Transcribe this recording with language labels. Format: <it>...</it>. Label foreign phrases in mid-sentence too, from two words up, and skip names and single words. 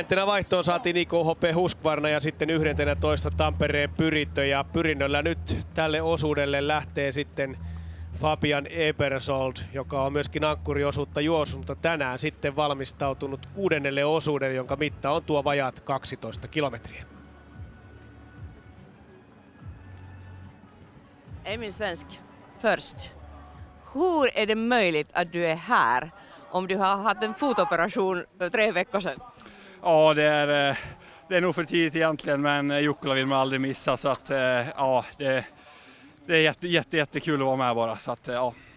<fi>vaihtoon saatiin IKHP Husqvarna ja sitten 11. Tampereen Pyrittö, ja Pyrinnöllä nyt tälle osuudelle lähtee sitten Fabian Ebersold, joka on myöskin ankkuriosuutta juossut, mutta tänään sitten valmistautunut 6. osuudelle, jonka mitta on tuo vajaat 12 kilometriä.</fi> <sv>Emil Svensk, först. Hur är det möjligt att du är här om du har haft en fotoperation 3 veckor sedan? Ja, det är nog för tidigt egentligen, men Jukkola vill man aldrig missa, så att ja, det är jättekul att vara med bara, så att ja.</sv>